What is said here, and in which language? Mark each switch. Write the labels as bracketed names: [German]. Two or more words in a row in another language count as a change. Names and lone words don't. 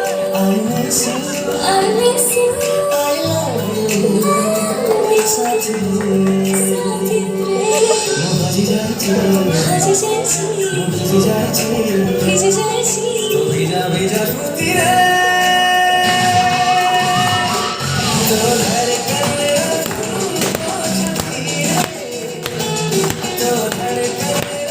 [English] I miss you, I miss you. I love you. [Hindi] साथी साथी रे, [Odia] ମୁଁ ହଜି ଯାଇଛି ହଜି ଯାଇଛି, ମୁଁ ଭିଜି ଯାଇଛି ଭିଜି ଯାଇଛି। ତୋ ଭିଜା ଭିଜା ସ୍ମୃତିରେ ତୋ ଧଡ଼କନରେ ତୋ ଧଡ଼କନରେ